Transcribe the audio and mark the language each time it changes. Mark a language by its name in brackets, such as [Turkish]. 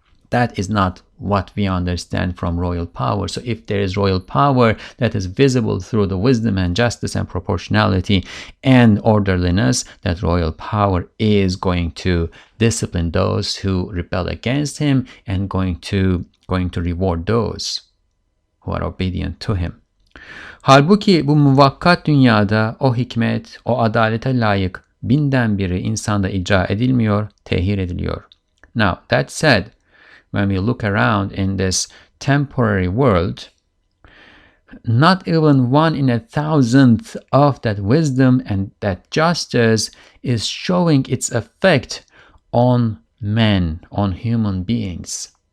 [English] That is not what we understand from royal power. So if there is royal power that is visible through the wisdom and justice and proportionality and orderliness, that royal power is going to discipline those who rebel against him and going to reward those who are obedient to him. [Turkish] Halbuki bu muvakkat dünyada o hikmet, o adalete layık binden biri insanda icra edilmiyor, tehir ediliyor. [English] Now, that said, when we look around in this temporary world, not even 1 in 1,000th of that wisdom and that justice is showing its effect on men, on human beings.